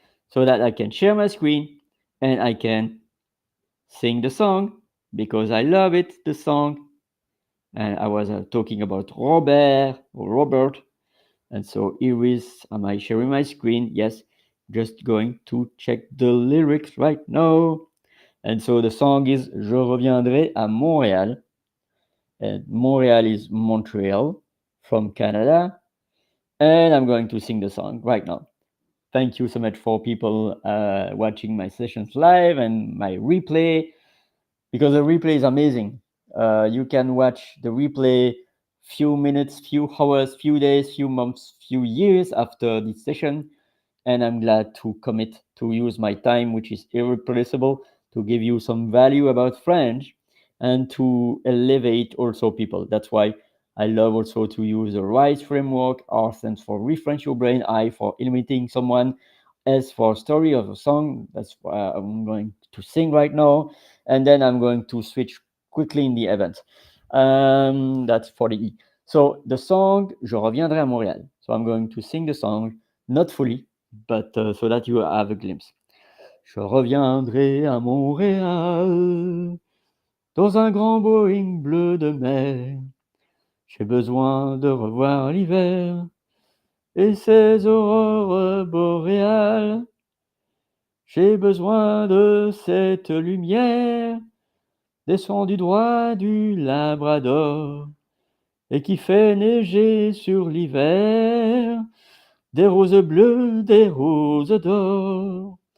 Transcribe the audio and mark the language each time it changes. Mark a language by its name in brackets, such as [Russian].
[English] So that I can share my screen and I can sing the song because I love it, the song. And I was talking about Robert. And so here is, am I sharing my screen? Yes, just going to check the lyrics right now. And so the song is Je reviendrai à Montréal. And Montreal is Montreal from Canada. And I'm going to sing the song right now. Thank you so much for people watching my sessions live and my replay, because the replay is amazing. You can watch the replay few minutes, few hours, few days, few months, few years after this session. And I'm glad to commit to use my time, which is irreplaceable, to give you some value about French and to elevate also people. That's why I love also to use the RISE framework. R stands for refresh your brain, I for imitating someone, S for story of a song. That's what I'm going to sing right now. And then I'm going to switch quickly in the event. That's for the E. So the song, Je reviendrai à Montréal. So I'm going to sing the song, not fully, but so that you have a glimpse. [French] Je reviendrai à Montréal dans un grand Boeing bleu de mer. J'ai besoin de revoir l'hiver et ses aurores boréales. J'ai besoin de cette lumière, descend du droit du Labrador, et qui fait neiger sur l'hiver des roses bleues, des roses d'or.